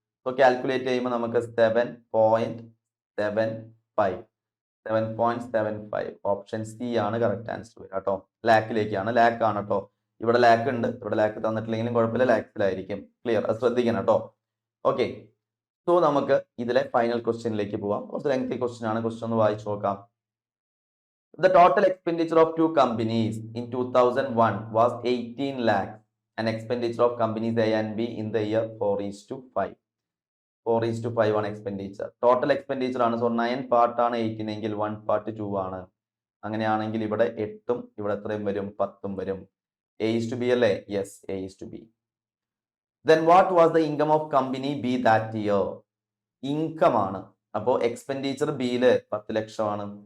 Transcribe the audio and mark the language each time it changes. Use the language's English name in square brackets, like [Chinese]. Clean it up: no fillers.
[Malayalam] So calculate ചെയ്യുമ്പോൾ നമുക്ക് 7.75 option C ആണ് കറക്റ്റ് ആൻസർ വരിക കേട്ടോ. ലാക്കിലേക്കാണ്, ലാക്ക് ആണ് കേട്ടോ. ഇവിടെ ലാക്ക് ഉണ്ട്, ഇവിടെ ലാക്ക് തന്നിട്ടില്ലെങ്കിലും കുഴപ്പമില്ല, ലാക്സിലായിരിക്കും. ക്ലിയർ? അത് ശ്രദ്ധിക്കണം കേട്ടോ. ഓക്കെ, സോ നമുക്ക് ഇതിലെ ഫൈനൽ ക്വസ്റ്റ്യനിലേക്ക് പോവാം. കുറച്ച് ലെങ്തി ക്വസ്റ്റ്യൻ ആണ്. ക്വസ്റ്റ്യൻ ഒന്ന് വായിച്ചു നോക്കാം. [English] The total expenditure of two companies in 2001 was 18 lakhs and expenditure of companies A and B in the year 4:5. [Malayalam] 4:5 ആണ് എക്സ്പെൻഡിച്ചർ. ടോട്ടൽ എക്സ്പെൻഡിച്ചർ ആണ്. സോ 9 പാർട്ട് ആണ് 18 എങ്കിൽ 1 പാർട്ട് 2 ആണ്. അങ്ങനെയാണെങ്കിൽ ഇവിടെ 8ഉം ഇവിടെ എത്രയും വരും? 10ഉം വരും. A:B അല്ലേ? Yes, A:B. [English] Then what was the income of company B that year? [Malayalam] Income ആണ്. അപ്പോൾ എക്സ്പെൻഡിച്ചർ ബിയില് 10 ലക്ഷമാണ്.